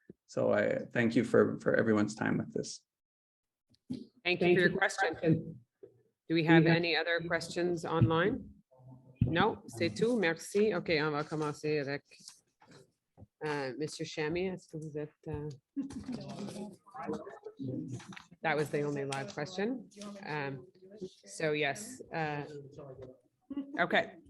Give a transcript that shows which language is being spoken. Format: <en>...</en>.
<en>So I thank you for everyone's time with this. Thank you for your question. Do we have any other questions online?</en> <fr>Non, c'est tout. Merci. OK, on va commencer avec Monsieur Chamy. Est-ce que vous êtes...</fr> <en>That was the only live question. So yes. Okay.</en>